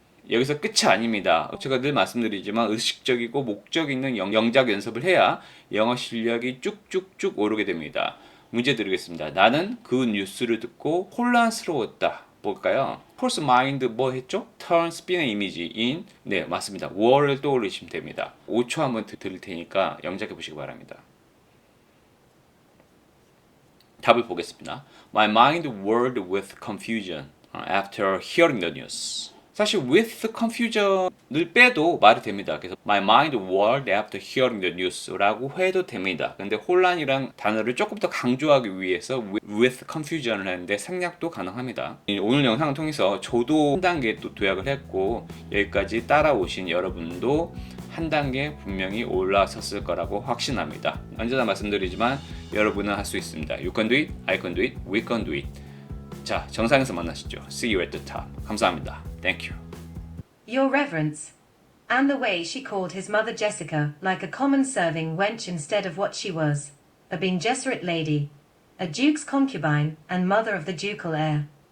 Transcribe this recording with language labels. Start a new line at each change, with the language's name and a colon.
Korean: 여기서 끝이 아닙니다. 제가 늘 말씀드리지만 의식적이고 목적 있는 영작 연습을 해야 영어 실력이 쭉쭉쭉 오르게 됩니다. 문제 드리겠습니다. 나는 그 뉴스를 듣고 혼란스러웠다. 뭘까요? False mind 뭐 했죠? Turn spin의 이미지 in 네 맞습니다. 월을 떠올리시면 됩니다. 5초 한번 드릴 테니까 영작해 보시기 바랍니다. 답을 보겠습니다.
English: My mind whirled with confusion after hearing the news.
Korean: 사실 with confusion을 빼도 말이 됩니다. 그래서
English: my mind whirled after hearing the news
Korean: 라고 해도 됩니다. 근데 혼란이란 단어를 조금 더 강조하기 위해서 with confusion을 했는데 생략도 가능합니다. 오늘 영상을 통해서 저도 한 단계 또 도약을 했고 여기까지 따라오신 여러분도 한 단계 분명히 올라섰을 거라고 확신합니다. 언제나 말씀드리지만 여러분은 할 수 있습니다.
English: You can do it, I can do it, we can do it.
Korean: 자, 정상에서 만나시죠.
English: See you at the top.
Korean: 감사합니다.
English: Thank you. Your Reverence. And the way she called his mother Jessica, like a common serving wench instead of what she was, a Bene Gesserit lady, a duke's concubine, and mother of the ducal heir.